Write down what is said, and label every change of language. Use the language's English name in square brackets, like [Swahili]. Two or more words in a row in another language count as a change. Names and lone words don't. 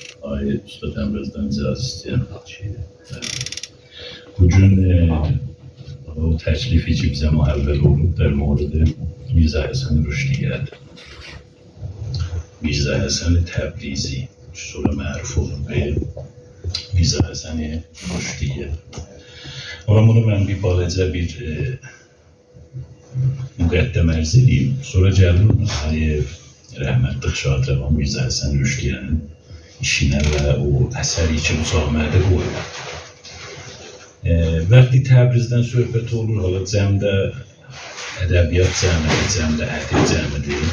[Azerbaijani] Ay Usta Təbrizdən icazə istəyirəm ki, bugün o təklifi ki bizə mühəvvəl olub [Persian] در مورد [Azerbaijani] میرزا حسن رشدیه میرزا حسن تبریزی sonra məruf olub میرزا حسن رشدیه. Ona bunu mən bir balaca bir müqəddəm ərz edeyim. Sonra gəlir rəhmətli Şatrəvan Mirzə Həsən Rüşdiyənin işinə və o əsəri ki, bu samədə qoyulur. Vəqti Təbrizdən söhbət olur, hala cəmdə ədəbiyyat cəmidir, cəmdə ədib cəmidir.